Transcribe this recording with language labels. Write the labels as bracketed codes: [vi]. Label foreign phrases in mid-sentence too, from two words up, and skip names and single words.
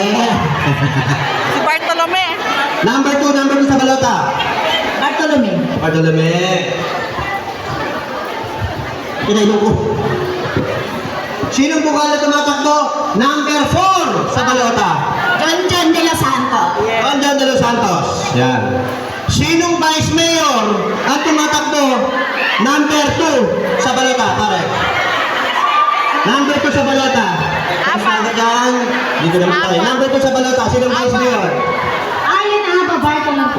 [tl] Si Bartolome. Number 2 sa balota? Bartolome. Bartolome. Kinailong ko. Sinong bukal na tumatakbo? Number 4 sa balota? John de los Santos. Juan de los Santos. Yan. Sinong vice mayor ang tumatakbo? Number 2 sa balota, pare. Number 2 sa balota. Kasama dyan. Dito naman tayo. Number 2 sa balota. Sinong vice mayor? Allen Aba Bartolome.